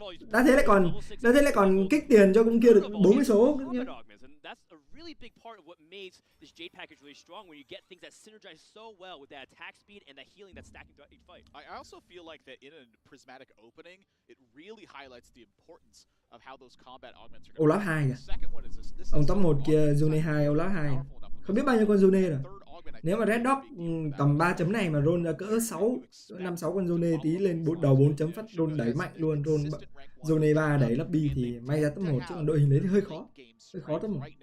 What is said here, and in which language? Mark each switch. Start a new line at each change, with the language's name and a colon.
Vietnamese: Đã thế lại còn kích tiền cho con kia được 40 số.
English: That's a really big part of what makes this Jade package really strong when you get things that synergize so well with that attack speed and that healing that's stacking throughout each fight. I also feel like that in a prismatic opening, it really highlights the importance of how those combat augments are going
Vietnamese: Olaf 2 kìa. Ông top 1 kia Zone 2, Olaf 2. Không biết bao nhiêu con Zone rồi. Nếu mà Red Dog tầm 3 chấm này mà roll ra cỡ 5-6 con Zone tí lên đầu 4 chấm phát roll đẩy mạnh luôn, roll Zone 3 đẩy lắp bi thì may ra top 1, chứ còn đội hình đấy thì hơi khó top 1.